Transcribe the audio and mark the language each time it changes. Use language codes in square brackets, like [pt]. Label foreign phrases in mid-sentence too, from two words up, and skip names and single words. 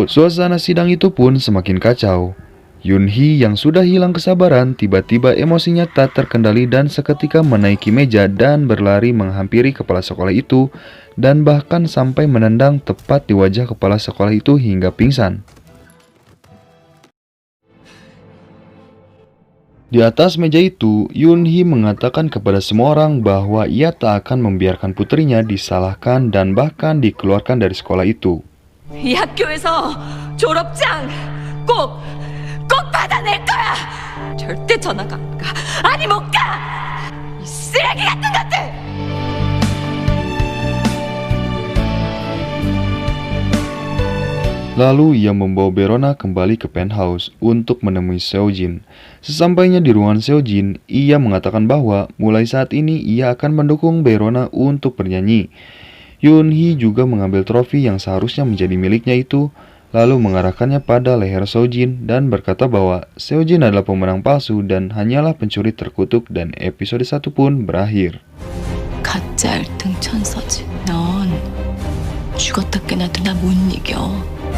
[id] Suasana sidang itu pun semakin kacau. Yunhee yang sudah hilang kesabaran tiba-tiba emosinya tak terkendali dan seketika menaiki meja dan berlari menghampiri kepala sekolah itu dan bahkan sampai menendang tepat di wajah kepala sekolah itu hingga pingsan. Di atas meja itu, Yunhee mengatakan kepada semua orang bahwa ia tak akan membiarkan putrinya disalahkan dan bahkan dikeluarkan dari sekolah itu. [ko] 이 학교에서 졸업장 꼭 받아낼 거야. 절대 전학 안 가. 아니 못 가. 이 쓰레기 같은 것들. [id] Lalu ia membawa Verona kembali ke penthouse untuk menemui Seojin. Sesampainya di ruangan Seojin, ia mengatakan bahwa mulai saat ini ia akan mendukung Verona untuk bernyanyi. Yunhee juga mengambil trofi yang seharusnya menjadi miliknya itu, lalu mengarahkannya pada leher Seojin dan berkata bahwa Seojin adalah pemenang palsu dan hanyalah pencuri terkutuk dan episode 1 pun berakhir. [ko] 가짜 1등 천서지. 넌 죽었다 깨나도 나 못 이겨.